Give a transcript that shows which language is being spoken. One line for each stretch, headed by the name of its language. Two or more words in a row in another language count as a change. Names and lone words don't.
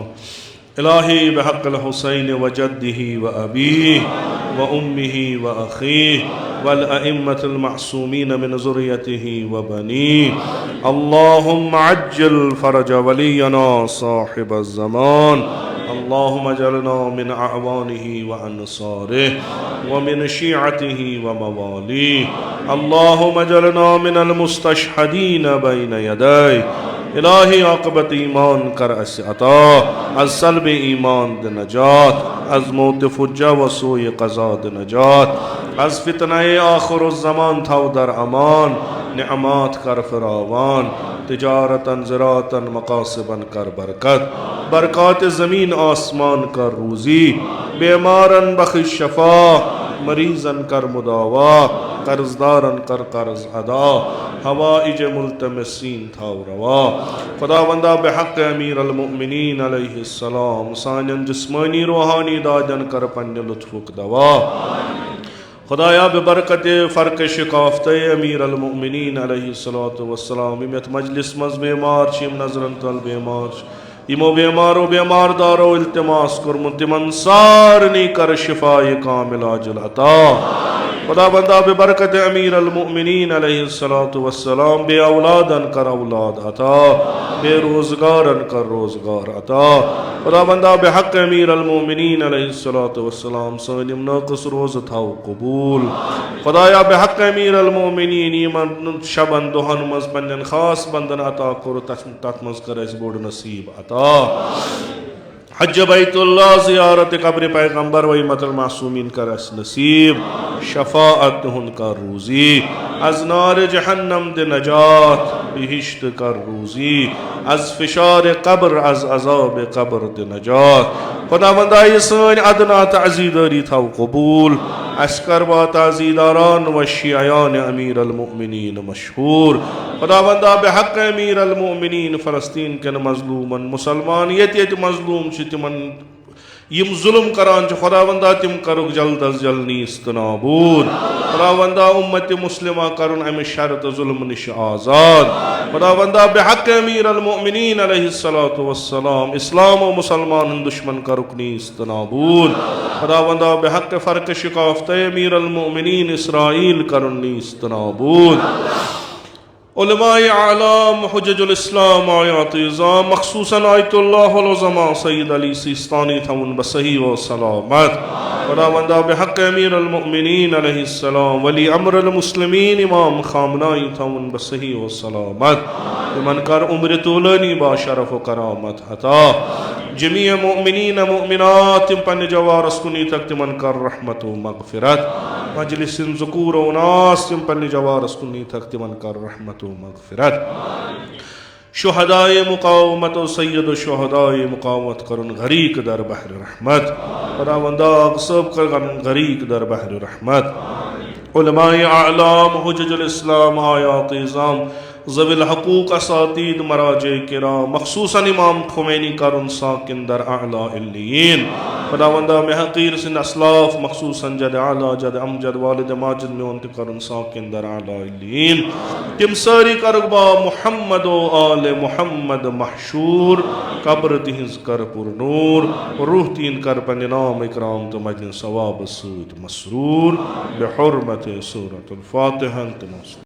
Arabic: إلهي بحق الحسين وجده وأبيه وأمه وأخيه والأئمة المعصومين من ذريته وبنيه. اللهم عجل فرج ولينا صاحب الزمان. اللهم اجعلنا من أعوانه وأنصاره ومن شيعته ومواليه. اللهم اجعلنا من المستشهدين بين يديه.
Kashmiri: इलाही आक़िबत ईमान कर अस अता, अज़ सल्ब ईमान दे नजात, अज़ मौत फुज्जा व सूए क़ज़ा दे नजात, अज़ फितनाए आखिरुज़्ज़मान थाव दर अमान, निअमात कर फ़रावान, तिजारतन ज़राअतन मक़ासिबन कर बरकत, बरक़ात ज़मीन आसमान कर रूज़ी, बीमारन बख़िश शफ़ा, मरीज़न कर मुदावा, कर्ज़दारन कर कर्ज़ अदा, हवाइज मुल्तमसीन थाव रवा। खुदावंदा बिहक़्क़ि अमीरुल मोमिनीन अलैहिस्सलाम सानियन जिस्मानी रूहानी दाजन कर पन्ने लुत्फ़ुक दवा। खुदाया बबरकत फ़र्क शिकाफ़त अमीरुल मोमिनीन अलैहिस्सलातु वस्सलाम इमत मजलिस मज़ बेमार शिम नज़रन तल बेमार इमो बेमारो बेमार दारो इल्तिमास कुर्मुन तिमन सारनी कर शिफ़ाए कामिल आजिल अता। खुदा बंदा बबरकत अमीरुल मोमिनीन अलैहिस्सलातु वस्सलाम बे औलादन कर औलाद अता, बेरोज़गारन कर रोज़गार अता। खुदा बंदा बिहक़्क़ि अमीरुल मोमिनीन अलैहिस्सलातु वस्सलाम सानिम नाक़िस रोज़ थाव कबूल। खुदाया बिहक़्क़ि अमीरुल मोमिनीन यमन शबन दुहन मज़ पन्नन ख़ास बंदन अता कुर तत मज़ कर अस बोड़ नसीब अता। हज बैतुल्लाह ज़ियारत कब्र पैगम्बर व इम्मतुल मासूमीन कर अस नसीब, शफ़ाअत हुन कर रूज़ी, अज़ नार जहन्नम दे नजात बिहिश्त कर रूज़ी, अज़ फ़िशार कब्र अज़ अज़ाब कब्र दे नजात। खुदावंदा ये सानी अदना ताज़ीदारी थाव कबूल, अस्कर व ताज़ीदारान व शियायान अमीरुल मोमिनीन मशहूर। खुदावंदा बिहक़्क़ि अमीरुल मोमिनीन फ़लस्तीन के मज़लूमन मुसलमान ये मज़लूम तिमन यम जुल्म करान खुदावंदा तिम करुक जल्द अज जल्द नीस्त नाबूद। खुदावंदा उम्मत मुस्लिमा करुन अमि शर तो जुल्म निश आज़ाद। खुदावंदा बिहक़्क़ि अमीरुल मोमिनीन अलैहिस्सलातु वस्सलाम इस्लाम व मुसलमान दुश्मन करुक नीस्त नाबूद। खुदावंदा बिहक़्क़ि फ़र्क शिकाफ़त अमीरुल मोमिनीन इसराईल करुन नीस्त नाबूद। उलमाए आलाम हुज्जजुल इस्लाम आयात इज़ाम मख़सूसन आयतुल्लाहुल उज़मा सय्यद अली सिस्तानी थवन बसही व सलामत। खुदावंदा बिहक़्क़ि अमीरुल मोमिनीन अलैहिस्सलाम वली अम्रुल मुस्लिमीन इमाम ख़ामनाई थवन बसही व सलामत। तिमन कर उम्र तूलानी बा शरफ़ व करामत अता। जमीअ मोमिनीन मोमिनात तिम पन्ने जवारस कुनी तक तिमन कर रहमत व मग़फ़िरत। मजलिसिन ज़ुकूर व उनास तिम पन्ने जवारस कुनी तक तिमन कर रहमत व मग़फ़िरत। शुहदाए मुक़ावमत व सय्यद शुहदाए मुक़ावमत करन गरीक दर बहर रहमत। खुदावंदा सब कर गरीक दर बहर रहमत। उलमाए आलाम हुज्जजुल इस्लाम आयात इज़ाम ज़विल हक़ूक़ असातीद मराजे किराम मख़सूसन इमाम खुमैनी करुन साकिन दर अअला इल्लियीन। खुदावंदा में हक़ीर सिन असलाफ मख़सूसन जद आला जद अमजद वालिद माजिद में उनत करुन साकिन दर अअला इल्लियीन। तिम सारी करबा मुहम्मद व आले मुहम्मद महशूर कब्र तिहिंज़ कर पुरनूर रूह तीन कर पन्ने नाम इकराम तो मजन सवाब सूद मसरूर बिहुर्मत सूरतुल फ़ातिहा।